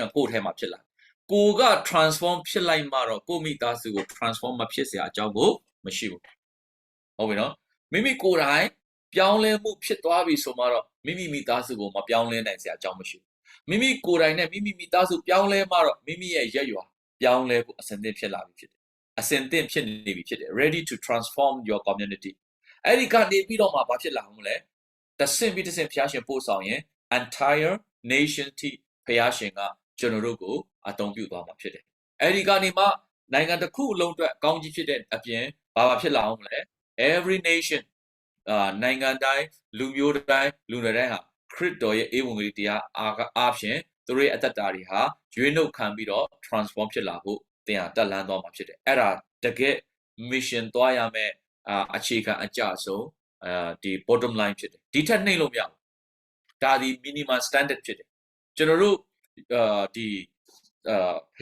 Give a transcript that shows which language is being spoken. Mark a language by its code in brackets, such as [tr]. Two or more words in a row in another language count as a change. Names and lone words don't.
[my] ကကိုယ့်ထဲမှာဖြစ်လာကိုက transform ဖြစ်လိုက်မှတော့ကိုမိသားစုကို transform မဖြစ်เสียအကြောင်းကိုမရှိဘူးဟုတ်ပြီနော်မိမိကိုယ်တိုင်ပြောင်းလဲမှုဖြစ်သွားပြီဆိုမှ တော့မိမိမိသားစုကိုမပြောင်းလဲနိုင်เสียအကြောင်းမရှိဘူးမိမိကိုယ်တိုင်နဲ့မိမိမိသားစုပြောင်းလဲမှတော့မိမိရဲ့ရက် ရွာပြောင်းလဲဖို့အစဉ်သင့်ဖြစ်လာပြီဖြစ်တယ်အစဉ်သင့်ဖြစ်နေပြီဖြစ်တယ် [en] ready to transform your community [my] အဲ့ဒီကနေပြီးတော့မှဘာဖြစ်လာမှာလဲတဆင့်ပြီးတဆင့်ဖျားရှင်ပို့ဆောင်ရင် [en] entire nation [my] ထိဖျားရှင်ကကျွန်တော်တို့ကိုအသုံးပြုသွားမှာဖြစ်တယ်အဲ့ဒီကနေမှနိုင်ငံတစ်ခုလုံးအတွက်အကောင်းကြီးဖြစ်တဲ့အပြင်ဘာဖြစ်လာအောင်မလဲ [en] every nation [my] နိုင်ငံတိုင်းလူမျိုးတိုင်းလူနယ်တိုင်း ဟာခရစ်တော်ရဲ့ဧဝံဂေလိတရားအားဖြင့်သူတို့ရဲ့အသက်တာတွေဟာရွေးနှုတ်ခံပြီးတော့ transform ဖြစ်လာဖို့တင်ဟာတက်လန်းသွားမှာဖြစ်တယ်အဲ့ဒါတကယ် mission သွားရမယ်အခြေခံအကျဆုံးဒီ [en] bottom line [my] ဖြစ်တယ်ဒီထက်နှိမ့်လို့မရဘူးဒါဒီ [en] minimum standard [my] ဖြစ်တယ်ကျွန်တော်တို့ဒီဘု